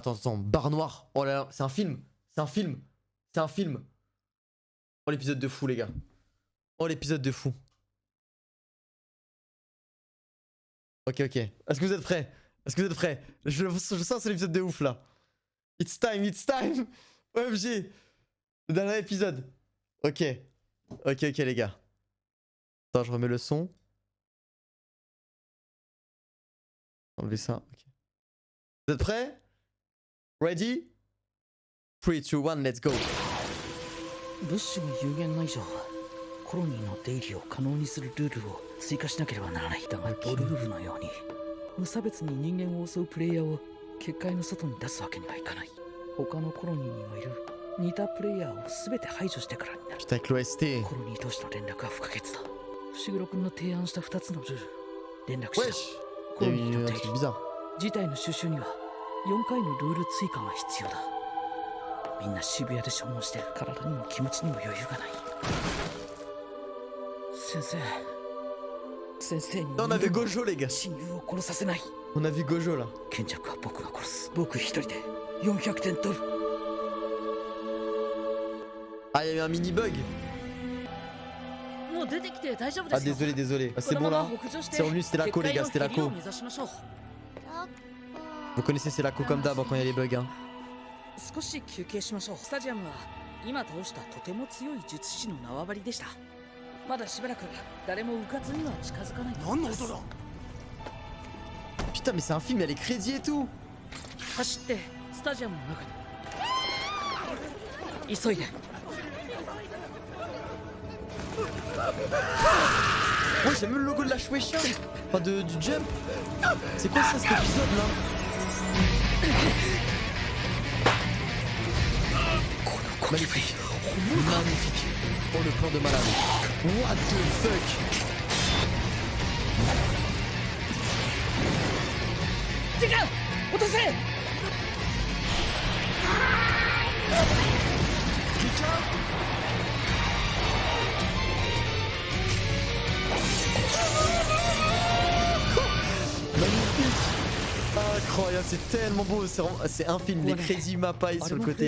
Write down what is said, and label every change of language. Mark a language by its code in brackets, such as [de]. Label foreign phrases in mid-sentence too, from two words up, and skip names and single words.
[fr] Attends, barre noire. Oh là là, c'est un film. C'est un film. C'est un film. Oh, l'épisode de fou, les gars. Oh, l'épisode de fou. Ok. Est-ce que vous êtes prêts? Est-ce que vous êtes prêts? Je sens c'est l'épisode de ouf, là. [en] It's time. OMG. [fr] Le dernier épisode. Ok, les gars. Attends, je remets le son. Enlevez ça. Ok. Vous êtes prêts? Ready? [en] 3, 2, 1, let's go. [ja] 物資の有限の以上コロニーの出入りを可能にするルールを追加しなければならない。だがドルーブのように無差別に人間を襲うプレイヤーを結界の外に出すわけにはいかない。他のコロニーにもいる似たプレイヤーを全て排除してからになる。 [fr] Putain, avec l'OST. [ja] コロニー同士の連絡は不可欠だ。伏黒君の提案した2つのルール連絡しろ。 [fr] Wesh. [ja] コ [fr] Il y [ja] ロ [fr] a [ja] ニー [fr] eu [ja] の [fr] un [ja] 出入 [fr] truc [ja] り [fr] bizarre. [ja] 事態の収集には4回のルール追加が必要だ。みんな渋谷で消耗してる。体にも気持ちにも余裕がない。先生に [fr] Là, on a vu Gojo, les gars. [ja] 親友を殺させない。 [fr] On a vu Gojo, là. [ja] 賢着は僕が殺す。僕一人で400点取る。 [fr] Ah, il y a eu un mini bug. [ja] もう出てきて大丈夫 [fr] Ah, [ja] ですよ。 [fr] désolé. Ah, c'est bon, là. C'est revenu, c'était la co, les gars. C'était la co. Vous connaissez, c'est la co comme d'hab quand il y a les bugs, hein. [ja] 少し休憩しましょう。スタジアムは今倒したとても強い術師の縄張りでした。まだしばらく誰も迂闊には近づかない。何の音だ。 [fr] Putain, mais c'est un film, il y a les crédits et tout. [ja] 走ってスタジアムの中に。急いで。 [fr] Ouais, j'ai même le logo de la Shueisha. Enfin, du Jump. C'est quoi ça, cet épisode là? Magnifique. Magnifique. Oh, le plan de malade. [en] What the fuck? [ja] 違う落とせ。 [fr] Incroyable, c'est tellement beau, c'est un film, les crédits Mappai sur le côté.